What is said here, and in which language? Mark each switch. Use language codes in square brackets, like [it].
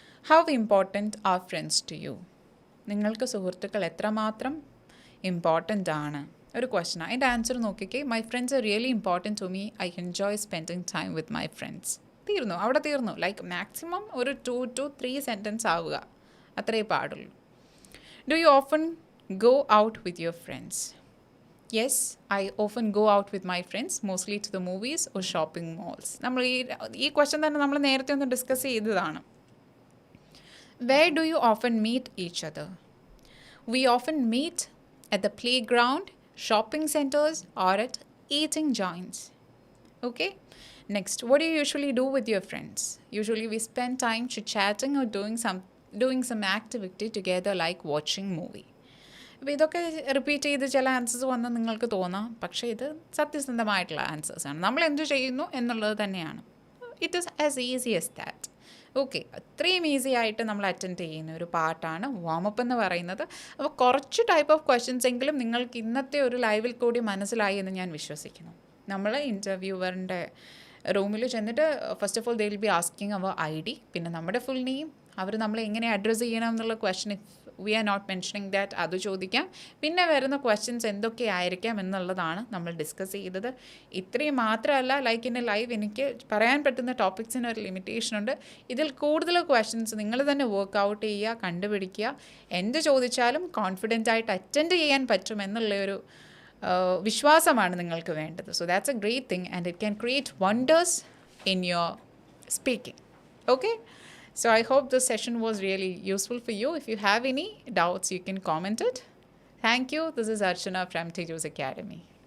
[en] How important are friends to you? [ml] നിങ്ങൾക്ക് സുഹൃത്തുക്കൾ എത്രമാത്രം ഇമ്പോർട്ടൻ്റ് ആണ്? ഒരു ക്വസ്റ്റനാണ്. അതിൻ്റെ ആൻസർ നോക്കിക്കേ. [en] My friends are really important to me. I enjoy spending time with my friends. [ml] തീർന്നു, അവിടെ തീർന്നു. ലൈക്ക് മാക്സിമം ഒരു 2 to 3 സെൻറ്റൻസ് ആവുക, അത്രേ പാടുള്ളൂ. [en] Do you often go out with your friends? Yes, I often go out with my friends, mostly to the movies or shopping malls. [ml] നമ്മൾ ഈ question തന്നെ നമ്മൾ നേരത്തെ ഒന്ന് ഡിസ്കസ് ചെയ്തതാണ്. [en] Where do you often meet each other? We often meet at the playground, shopping centers, or at eating joints. Okay? Next, what do you usually do with your friends? Usually we spend time chit-chatting or doing some activity together like watching movie. [ml] അപ്പോൾ ഇതൊക്കെ repeat ചെയ്ത് ചില answers വന്ന് നിങ്ങൾക്ക് തോന്നാം, പക്ഷേ ഇത് സത്യസന്ധമായിട്ടുള്ള ആൻസേഴ്സാണ്. നമ്മൾ എന്ത് ചെയ്യുന്നു എന്നുള്ളത് തന്നെയാണ്. [en] It is as easy as that. [ml] Okay, അത്രയും ഈസി ആയിട്ട് നമ്മൾ അറ്റൻഡ് ചെയ്യുന്ന ഒരു പാർട്ടാണ് വാമപ്പ് എന്ന് പറയുന്നത്. അപ്പോൾ കുറച്ച് ടൈപ്പ് ഓഫ് ക്വസ്റ്റ്യൻസ് എങ്കിലും നിങ്ങൾക്ക് ഇന്നത്തെ ഒരു ലൈവിൽ കൂടി മനസ്സിലായി എന്ന് ഞാൻ വിശ്വസിക്കുന്നു. നമ്മൾ ഇൻ്റർവ്യൂവറിൻ്റെ റൂമിൽ ചെന്നിട്ട് [en] first of all they will be asking our ID, [ml] പിന്നെ നമ്മുടെ ഫുൾ നെയിം, അവർ നമ്മളെ എങ്ങനെ അഡ്രസ്സ് ചെയ്യണം എന്നുള്ള question [en] we are not mentioning that, [ml] അത് ചോദിക്കാം. പിന്നെ വരുന്ന ക്വസ്റ്റ്യൻസ് എന്തൊക്കെ ആയിരിക്കാം എന്നുള്ളതാണ് നമ്മൾ ഡിസ്കസ് ചെയ്തത്. ഇത്രയും മാത്രമല്ല, [en] like in a live [ml] എനിക്ക് പറയാൻ പറ്റുന്ന ടോപ്പിക്സിന് ഒരു ലിമിറ്റേഷൻ ഉണ്ട്. ഇതിൽ കൂടുതൽ ക്വസ്റ്റ്യൻസ് നിങ്ങൾ തന്നെ വർക്കൗട്ട് ചെയ്യുക, കണ്ടുപിടിക്കുക. എന്ത് ചോദിച്ചാലും കോൺഫിഡൻ്റ് ആയിട്ട് അറ്റൻഡ് ചെയ്യാൻ പറ്റുമെന്നുള്ളൊരു വിശ്വാസമാണ് നിങ്ങൾക്ക് വേണ്ടത്. [en] So that's a great thing and it can create wonders in your speaking. Okay, so I hope this session was really useful for you. If you have any doubts, you can comment it. Thank you. This is Archana from Tiju's Academy.